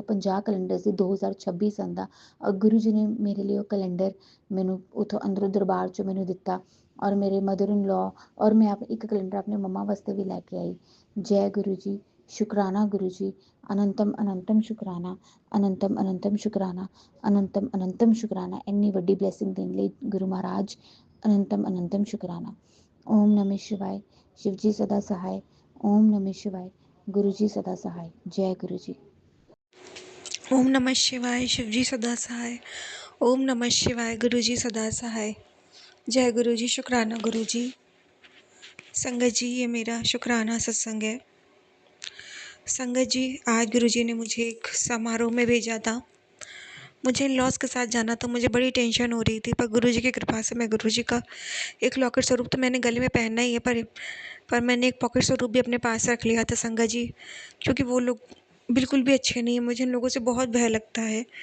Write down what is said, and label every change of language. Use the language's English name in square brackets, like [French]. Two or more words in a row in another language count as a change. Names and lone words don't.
[Punjabi] 50 ਕੈਲੰਡਰ ਸੀ 2026 ਸੰਨ ਦਾ ਔਰ ਗੁਰੂ ਜੀ ਨੇ ਮੇਰੇ ਲਈ ਉਹ ਕੈਲੰਡਰ ਮੈਨੂੰ ਉੱਥੋਂ ਅੰਦਰੋਂ ਦਰਬਾਰ 'ਚੋਂ ਮੈਨੂੰ ਦਿੱਤਾ ਔਰ ਮੇਰੇ [English] mother in law [Punjabi] ਔਰ ਮੈਂ ਇੱਕ ਕੈਲੰਡਰ ਆਪਣੇ ਮੰਮਾ ਵਾਸਤੇ ਵੀ ਲੈ ਕੇ ਆਈ। ਜੈ ਗੁਰੂ ਜੀ, ਸ਼ੁਕਰਾਨਾ ਗੁਰੂ ਜੀ, ਅਨੰਤਮ ਅਨੰਤਮ ਸ਼ੁਕਰਾਨਾ, ਅਨੰਤਮ ਅਨੰਤਮ ਸ਼ੁਕਰਾਨਾ, ਅਨੰਤਮ ਅਨੰਤਮ ਸ਼ੁਕਰਾਨਾ। ਇੰਨੀ ਵੱਡੀ ਬਲੈਸਿੰਗ ਦੇਣ ਲਈ ਗੁਰੂ ਮਹਾਰਾਜ ਅਨੰਤਮ ਅਨੰਤਮ ਸ਼ੁਕਰਾਨਾ। [Hindi] ओम नमः शिवाय, शिव जी सदा सहाय। ओम नमः शिवाय, गुरु जी सदा सहाय। जय गुरु जी। ओम नमः शिवाय, शिव जी सदा सहाय। ओम नमः शिवाय, गुरु जी सदा सहाय। जय गुरु जी, शुकराना गुरु जी। संगत जी, ये मेरा शुक्राना सत्संग है। संगत जी, आज गुरुजी ने मुझे एक समारोह में भेजा था। मुझे इन-लॉज़ के साथ जाना था, मुझे बड़ी टेंशन हो रही थी, पर गुरुजी की कृपा से मैं गुरुजी का एक लॉकेट स्वरूप तो मैंने गले में पहनना ही है, पर मैंने एक पॉकेट स्वरूप भी अपने पास रख लिया था संगत जी, क्योंकि वो लोग बिल्कुल भी अच्छे नहीं हैं, मुझे इन लोगों से बहुत भय लगता है।